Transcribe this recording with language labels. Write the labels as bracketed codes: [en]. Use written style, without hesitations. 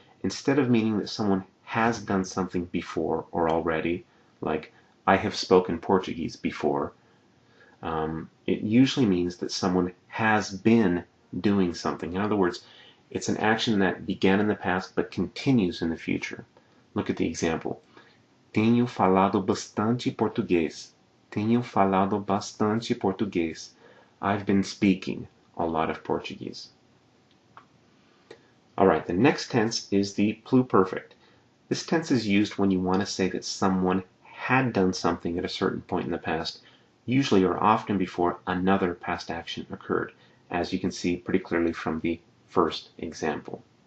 [en] Instead of meaning that someone has done something before or already, like I have spoken Portuguese before, it usually means that someone has been doing something. In other words, it's an action that began in the past but continues in the future. Look at the example. [pt] Tenho falado bastante português. Tenho falado bastante português. [en] I've been speaking a lot of Portuguese. All right, the next tense is the pluperfect. This tense is used when you want to say that someone had done something at a certain point in the past, usually or often before another past action occurred, as you can see pretty clearly from the first example.